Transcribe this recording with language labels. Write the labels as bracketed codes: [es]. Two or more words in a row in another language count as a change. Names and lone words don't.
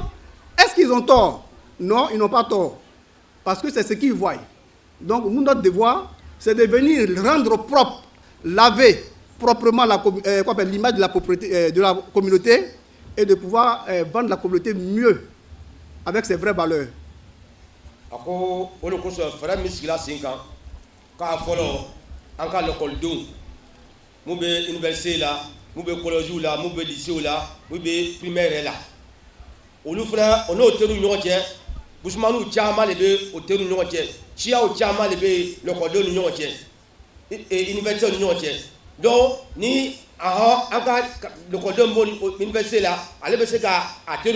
[fr] Est-ce qu'ils ont tort? Non, ils n'ont pas tort. Parce que c'est ce qu'ils voient. Donc nous, notre devoir, c'est de venir rendre propre, laver proprement l'image de la communauté et de pouvoir vendre la communauté mieux avec ses vraies valeurs. [bm] Ako o le kosɔn fɛɛrɛ min sigila sen kan k'a fɔlɔ an ka lɛkɔlidenw mun bɛ université la mun bɛ collège la mun bɛ lycée la mun bɛ primaire la olu fana o n'o teriw ɲɔgɔn cɛ musulmaniw caman de bɛ o teriw ɲɔgɔn cɛ siyaw caman de bɛ lɛkɔlidenw ni ɲɔgɔn cɛ université ni ɲɔgɔn cɛ donc ni an ka lɛkɔlidenw bɔ université la ale bɛ se ka a teriw